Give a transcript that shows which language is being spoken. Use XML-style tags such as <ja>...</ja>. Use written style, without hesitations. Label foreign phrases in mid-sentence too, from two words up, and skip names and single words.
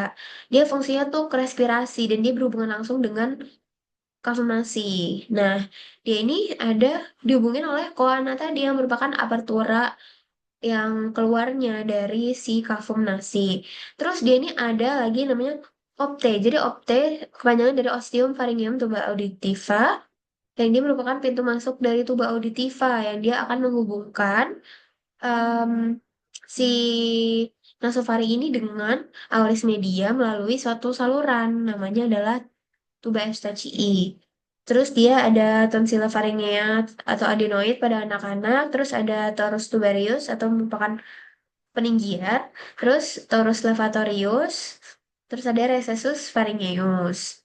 <id>Dia fungsinya tuh ke respirasi dan dia berhubungan langsung dengan kafumasi. Nah, dia ini ada dihubungin oleh koana tadi yang merupakan apertura yang keluarnya dari si</id> <la>kafum nasi.</la> <id>Terus dia ini ada lagi namanya opte. Jadi opte kepanjangan dari</id> <la>ostium pharyngeum tuba auditiva</la> <id>yang dia merupakan pintu masuk dari</id> <la>tuba auditiva</la> <id>yang dia akan menghubungkan em, si nasofaring ini dengan</id> <la>auris media</la> <id>melalui suatu saluran namanya adalah</id> <la>tuba Eustachii.</la> <id>Terus dia ada</id> <la>tonsilla faringea</la> <id>atau adenoid pada anak-anak, terus ada</id> <la>torus tubarius</la> <id>atau merupakan peninggian, terus</id> <la>torus levatorius,</la> <id>terus ada</id> <la>recessus pharyngeus.</la>